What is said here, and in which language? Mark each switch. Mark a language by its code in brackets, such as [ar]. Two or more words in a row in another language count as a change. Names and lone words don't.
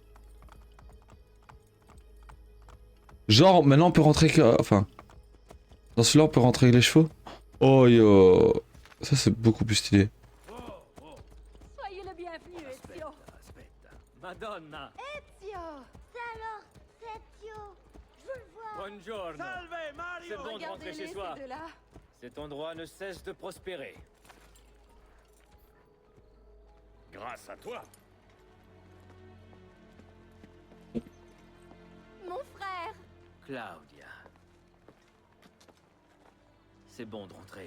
[fr] Genre, maintenant on peut rentrer... Enfin... Dans celui-là on peut rentrer avec les chevaux. Oh yo... Ça c'est beaucoup plus stylé. Soyez le bienvenu, Ezio. Madonna. Ezio! C'est alors, c'est Ezio! Je veux le voir! Buongiorno. Salve, Mario! C'est bon de rentrer Regardez-les, chez ces soi. deux-là. Cet endroit ne cesse de prospérer. Grâce à toi. Mon frère. Claudia. C'est bon de rentrer.